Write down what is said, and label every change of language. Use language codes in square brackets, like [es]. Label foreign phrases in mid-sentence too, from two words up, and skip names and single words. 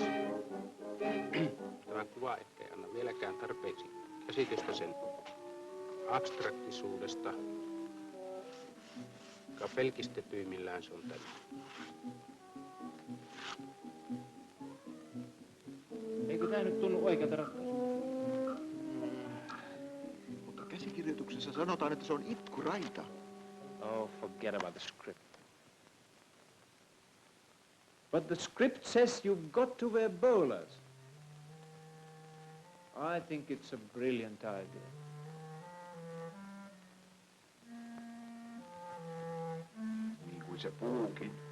[fi] Tämä kuva ehkä ei anna vieläkään tarpeeksi käsitystä sen abstraktisuudesta, joka pelkistetyimmillään se on tämä. Eikö tää nyt tunnu oikealta ratkaisulta? Mutta käsikirjoituksessa sanotaan, että se on itkuraita. [en] Oh, forget about the script. But the script says you've got to wear bowlers. I think it's a brilliant idea. [fi] Niin kuin se puukin.